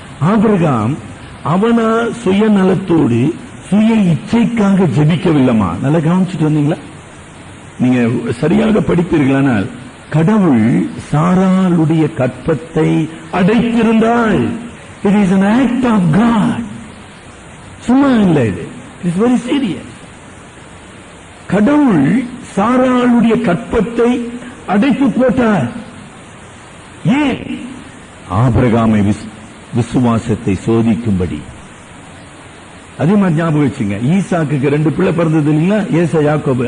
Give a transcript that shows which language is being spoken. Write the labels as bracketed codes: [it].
[ta] Abraham அவனா சுயநலத்தோடு சுய இச்சைக்காக ஜெபிக்கவில்லைமா. நல்லா கவனிச்சுட்டு வந்தீங்களா? நீங்க சரியாக படிப்பீர்களானால், கடவுள் சாராளுடைய கற்பத்தை அடைத்திருந்தாள். [en] It is an act of God. [ta] சும்மா இல்லை, இது [en] It's very serious. [ta] கடவுள் சாராளுடைய கற்பத்தை அடைத்து போட்டார். ஏன்? ஆபிரகாமை விசுவாசத்தை சோதிக்கும்படி. அதே மாதிரி ஞாபகம் வச்சுங்க, ஈசாக்கு 2 பிள்ளை பிறந்தது இல்லைங்களா, ஏசா யாக்கோபு.